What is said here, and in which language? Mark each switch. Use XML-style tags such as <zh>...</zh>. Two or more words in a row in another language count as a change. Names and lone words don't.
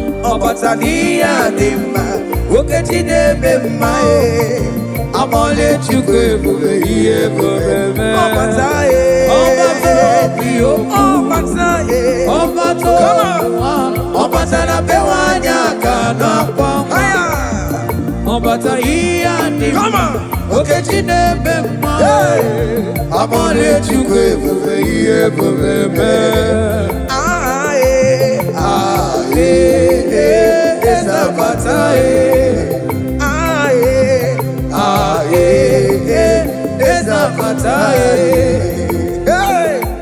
<ig>Ọbata n'ihe a dị mma, oke chi na-eme mma, eh. Amọle Chukwu ebube, ihe ebube. Ebube mee. Ọbata, eh. Ọbata obi okwu. Ọbata, eh. Ọbata</ig> <en>Come on.</en> <ig>okwu. Ọbata na be nwa ya ka a na-akwa nwa. Aya. Ọbata ihe a dị mma.</ig> <en>Come on.</en> <ig>Okechi na-eme mma. Hey! Amụọla Chukwu ebube, ihe ebube mee. Ah, eh. Ah, eh, eh, eze abata, eh. Ah, eh. Ah, eh, eh, eze abata, eh. Hey!</ig>